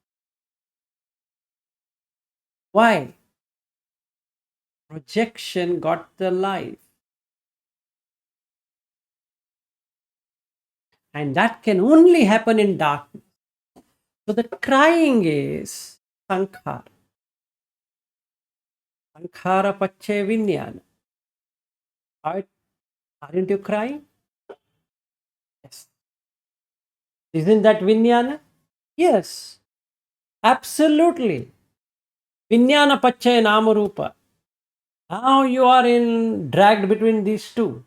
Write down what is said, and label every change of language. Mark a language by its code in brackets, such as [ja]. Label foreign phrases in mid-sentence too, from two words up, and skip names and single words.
[en] Why? Projection got the life. And that can only happen in darkness. So the crying is sankhara. [pi] Sankhara pache vinyana. [en] Aren't you crying? Yes. Isn't that vinyana? Yes. Absolutely. [pi] Vinyana pache namarupa. [en] Now you are dragged between these two.